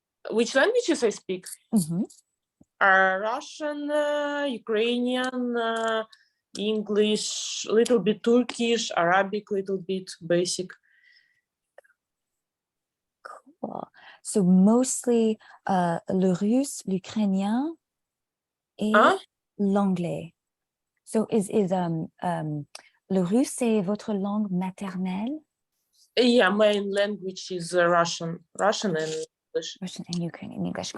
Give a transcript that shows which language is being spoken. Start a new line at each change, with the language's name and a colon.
English: Which languages I speak? Russian, Ukrainian, English, little bit Turkish, Arabic, little bit basic. Cool. So mostly
French: le russe, l'ukrainien et l'anglais.
English: So is
French: le russe c'est votre langue maternelle?
English: Yeah, main language is Russian and English. Russian and Ukrainian, English.